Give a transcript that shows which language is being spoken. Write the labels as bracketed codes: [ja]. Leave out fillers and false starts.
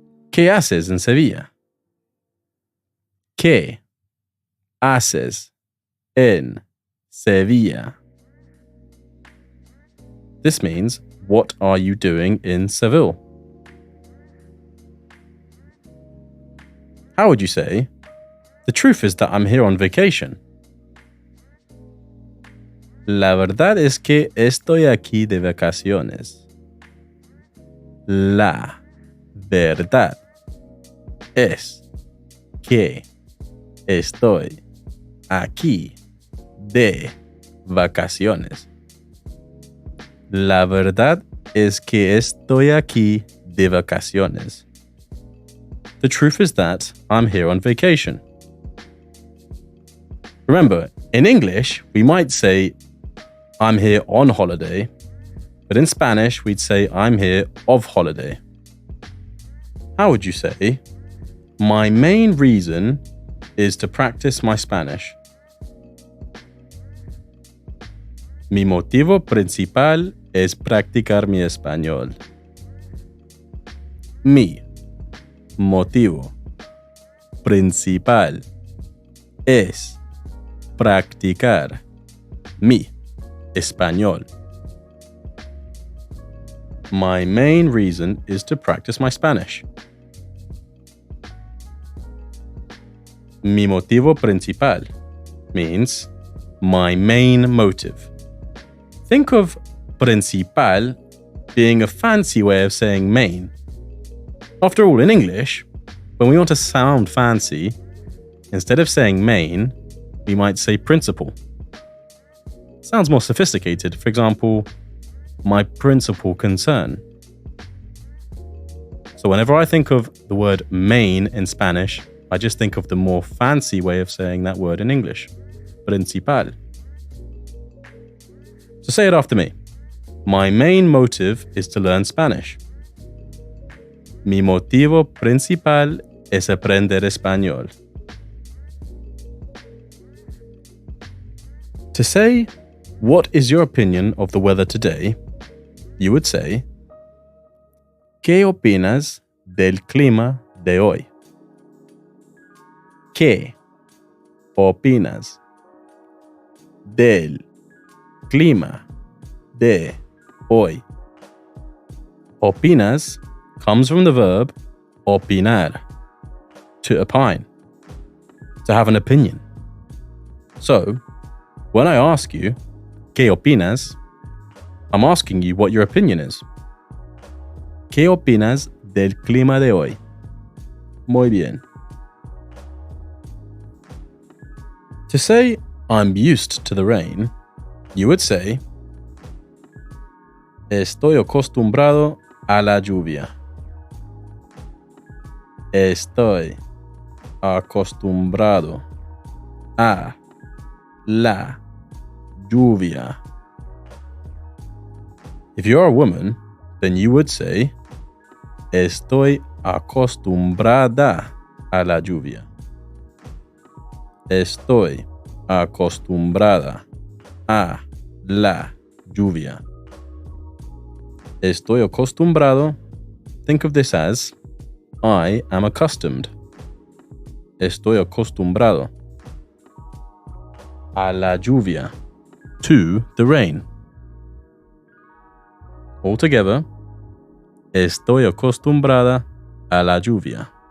[es] ¿Qué haces en Sevilla? ¿Qué haces en Sevilla? [en] This means, what are you doing in Seville? How would you say, the truth is that I'm here on vacation? [es] La verdad es que estoy aquí de vacaciones. La verdad es que estoy aquí de vacaciones. La verdad es que estoy aquí de vacaciones. [en] The truth is that I'm here on vacation. Remember, in English, we might say, I'm here on holiday, but in Spanish, we'd say, I'm here of holiday. How would you say, my main reason is to practice my Spanish? [es] Mi motivo principal es practicar mi español. Mi motivo principal es practicar mi español. [en] My main reason is to practice my Spanish. [es] Mi motivo principal [en] means my main motive. Think of principal being a fancy way of saying main. After all, in English, when we want to sound fancy, instead of saying main, we might say principal. Sounds more sophisticated. For example, my principal concern. So whenever I think of the word main in Spanish, I just think of the more fancy way of saying that word in English. Principal. So say it after me. My main motive is to learn Spanish. [es] Mi motivo principal es aprender español. [en] To say, what is your opinion of the weather today? You would say, [es] ¿Qué opinas del clima de hoy? ¿Qué opinas del clima de hoy? [en] Opinas comes from the verb opinar, to opine, to have an opinion. So, when I ask you, [es] ¿Qué opinas? [en] I'm asking you what your opinion is. [es] ¿Qué opinas del clima de hoy? Muy bien. To say, I'm used to the rain, you would say, Estoy acostumbrado a la lluvia. Estoy acostumbrado a la lluvia. If you're a woman, then you would say, Estoy acostumbrada a la lluvia. Estoy acostumbrada a la lluvia. Estoy acostumbrado. [en] Think of this as, I am accustomed. [es] Estoy acostumbrado a la lluvia, [en] to the rain. [es] Altogether, estoy acostumbrada a la lluvia.